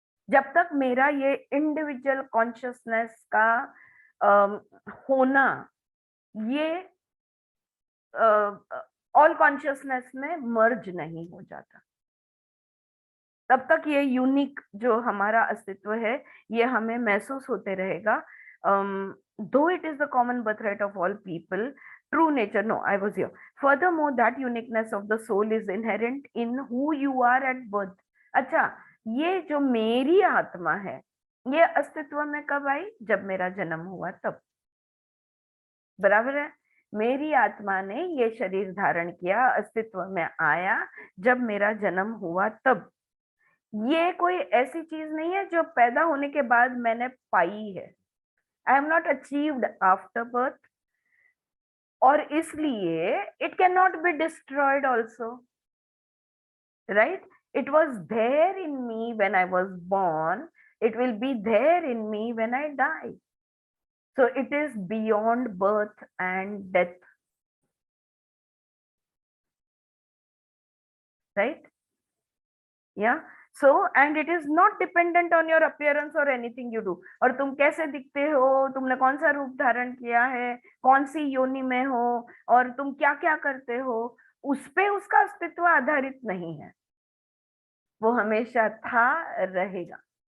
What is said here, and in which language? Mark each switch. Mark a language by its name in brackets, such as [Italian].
[Hindi] जब तक मेरा ये इंडिविजुअल कॉन्शियसनेस का होना ये ऑल कॉन्शियसनेस में मर्ज नहीं हो जाता, तब तक ये यूनिक जो हमारा अस्तित्व है ये हमें महसूस होते रहेगा। [English] Though it is the common birthright of all people, True nature, no, I was here. Furthermore, that uniqueness of the soul is inherent in who you are at birth. [Hindi] अच्छा, ये जो मेरी आत्मा है, ये अस्तित्व में कब आई? जब मेरा जन्म हुआ तब। बराबर है? मेरी आत्मा ने ये शरीर धारण किया, अस्तित्व में आया जब मेरा जन्म हुआ तब। ये कोई ऐसी चीज नहीं है जो पैदा होने के बाद मैंने पाई है। [English] I am not achieved after birth, और इसलिए it can not be destroyed also, right? It was there in me when I was born, it will be there in me when I die. So it is beyond birth and death, right? Yeah. So and it is not dependent on your appearance or anything you do. [Hindi] और तुम कैसे दिखते हो, तुमने कौन सा रूप धारण किया है, कौन सी योनि में हो, और तुम क्या क्या करते हो, उस पे उसका अस्तित्व आधारित नहीं है। वो हमेशा था, रहेगा।